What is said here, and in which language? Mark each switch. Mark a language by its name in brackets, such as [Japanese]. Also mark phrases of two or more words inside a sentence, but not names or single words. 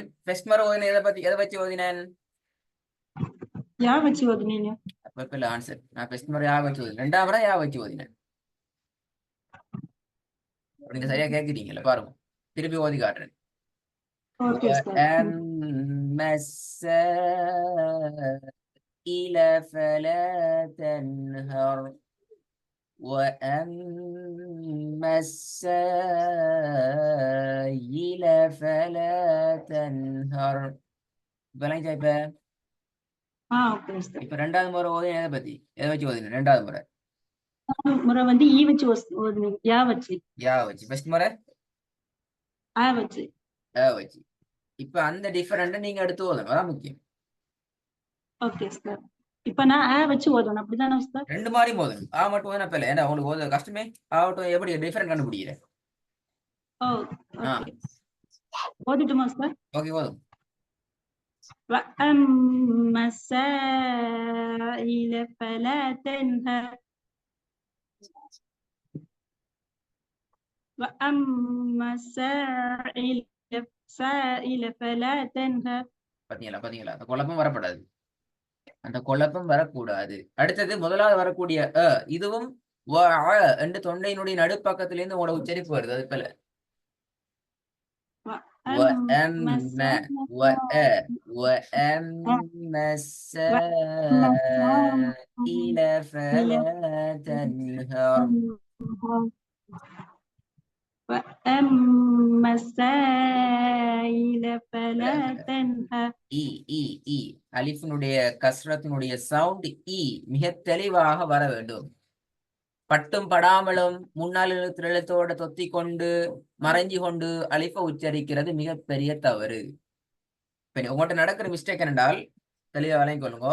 [Tamil] ஃபெஸ்ட் முறை ஓதினேன் எதை வச்சு ஓதினேன்? யா வச்சு ஓதுனீங்க? அப்ப இல்ல ஆன்சர். நான் ஃபெஸ்ட் முறை யா வச்சு ஓதினேன். 2ஆம் முறை யா வச்சு ஓதினேன். நீங்க சரியா கேட்கிறீங்கல்ல, பாருங்க. திருப்பி ஓதி காட்டுறேன். ஓகே உஸ்தாத். [Arabic] وأما السائل فلا تنهر وأما السائل فلا تنهر. [Tamil] இப்பெல்லாம் இப்ப ஓகே உஸ்தாத். இப்ப 2வது முறை ஓதி எதை பத்தி எதை வச்சு ஓதினேன்? 2வது முறை முறை வந்து ஈ வச்சு ஓதுனீங்க. யா வச்சு. யா வச்சு. ஃபர்ஸ்ட் முறை ஆ வச்சு. வச்சு. இப்ப அந்த டிஃபரெண்ட் நீங்க எடுத்து ஓதணும், அதான் முக்கியம். ஓகே உஸ்தாத். இப்ப நான் ஆ வச்சு ஓதணும் அப்படிதானே உஸ்தாத்? 2 மாதிரி ஓதணும். ஆ மட்டும் ஓதுனா இல்ல, ஏன்னா உங்களுக்கு ஓத கஷ்டமே. ஆகட்டும், எப்படி டிஃபரெண்ட் கண்டுபிடிக்கிறேன். ஓகே. ஓதிட்டுமா உஸ்தாத்? ஓகே, ஓதும். [Arabic] وأما السائل فلا تنهر وأما السائل فلا تنهر. [Tamil] பாத்தீங்களா? அந்த குழப்பம் வரக்கூடாது. அந்த குழப்பம் வரக்கூடாது. அடுத்தது முதலாவது வரக்கூடிய இதுவும் என்று தொண்டையினுடைய நடுப்பக்கத்திலிருந்து உங்களோட உச்சரிப்பு வருது. அது போல [Arabic] وأما السائل فلا تنهر. وأما السائل فلا تنهر. [Tamil] அலிஃபினுடைய கஸ்ரத்தினுடைய சவுண்ட் மிக தெளிவாக வர வேண்டும். பட்டும் படாமலும் முன்னாள் எழுத்தோட தொத்தி கொண்டு மறைஞ்சு கொண்டு அலிஃப உச்சரிக்கிறது மிகப்பெரிய தவறு. உங்கள்கிட்ட நடக்கிற மிஸ்டேக் என்றால் தெளிவா விளங்கிக் கொள்ளுங்க.